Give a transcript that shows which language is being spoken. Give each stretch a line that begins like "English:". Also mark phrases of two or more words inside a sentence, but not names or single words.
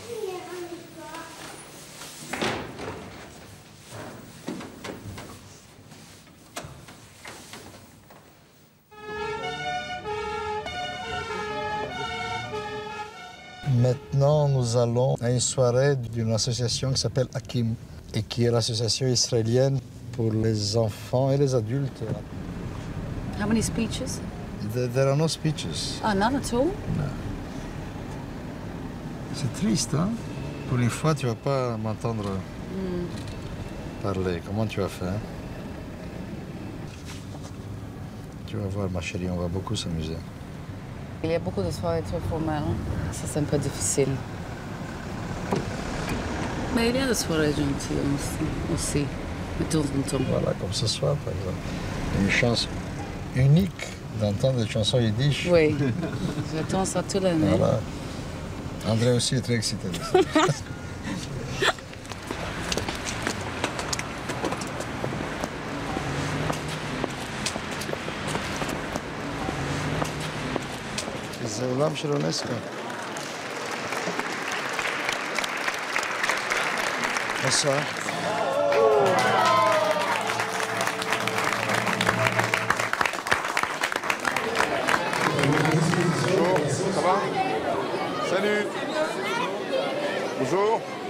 French: Maintenant, nous allons à une soirée d'une association qui s'appelle Hakim et qui est l'association israélienne pour les enfants et les adultes.
English: How many speeches? There are no speeches. Ah, none at all? No.
French: C'est triste, hein? Pour une fois, tu vas pas m'entendre parler. Comment tu vas faire? Tu vas voir, ma chérie, on va beaucoup s'amuser. Il y a beaucoup de soirées très formelles. Ça, c'est un peu difficile. Mais il y a des soirées gentilles aussi, de temps en temps. Voilà, comme ce soir, par exemple. Une chance unique d'entendre des chansons yiddish. Oui, j'attends ça toute l'année. Voilà. André aussi est très excité de ça.
Hebrew: זה עולם של אונסקו.
French: Bonsoir. Bonjour, ça va? Salut. Bonjour.